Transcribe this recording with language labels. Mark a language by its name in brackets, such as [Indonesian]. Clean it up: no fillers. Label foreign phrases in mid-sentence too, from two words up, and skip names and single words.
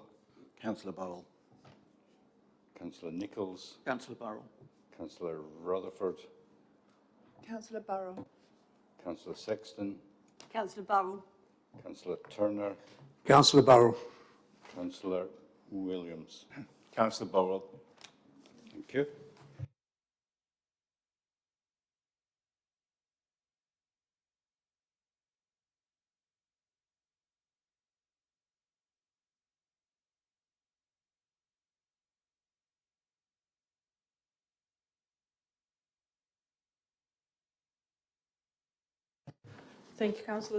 [English] Councillor Burrell. Councillor Nichols. Councillor Burrell. Councillor Rutherford. Councillor Burrell. Councillor Sexton. Councillor Burrell. Councillor Turner. Councillor Burrell. Councillor Williams. Councillor Burrell. Thank you. Thank you, councillors.